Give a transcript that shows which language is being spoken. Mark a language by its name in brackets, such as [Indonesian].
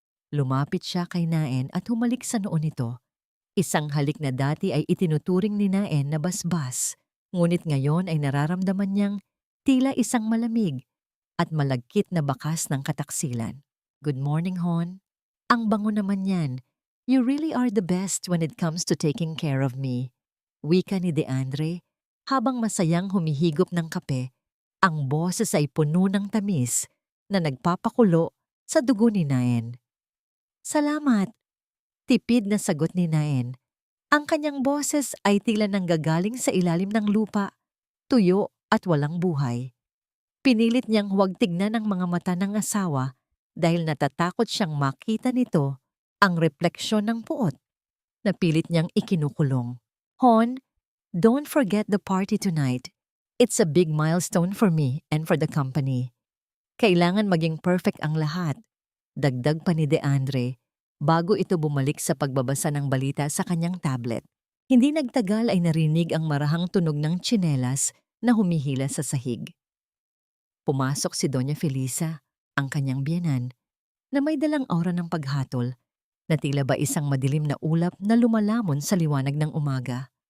[Filipino] Lumapit siya kay Naen at humalik sa noo nito. Isang halik na dati ay itinuturing ni Naen na basbas, ngunit ngayon ay nararamdaman niyang tila isang malamig at malagkit na bakas ng kataksilan. [English] Good morning, [Filipino] Hon. Ang bango naman yan. [English] You really are the best when it comes to taking care of me. [Filipino] Wika ni DeAndre, habang masayang humihigop ng kape, ang boses ay puno ng tamis na nagpapakulo sa dugo ni Naen. Salamat. Tipid na sagot ni Naen. Ang kanyang boses ay tila nanggagaling sa ilalim ng lupa, tuyo at walang buhay. Pinilit niyang huwag tignan ang mga mata ng asawa dahil natatakot siyang makita nito ang refleksyon ng puot na pilit niyang ikinukulong. [English] Hon, don't forget the party tonight. It's a big milestone for me and for the company. [Filipino] Kailangan maging perfect ang lahat. Dagdag pa ni DeAndre bago ito bumalik sa pagbabasa ng balita sa kanyang tablet. Hindi nagtagal ay narinig ang marahang tunog ng tsinelas na humihila sa sahig. Pumasok si Doña Felisa, ang kanyang biyenan, na may dalang aura ng paghatol na tila ba isang madilim na ulap na lumalamon sa liwanag ng umaga.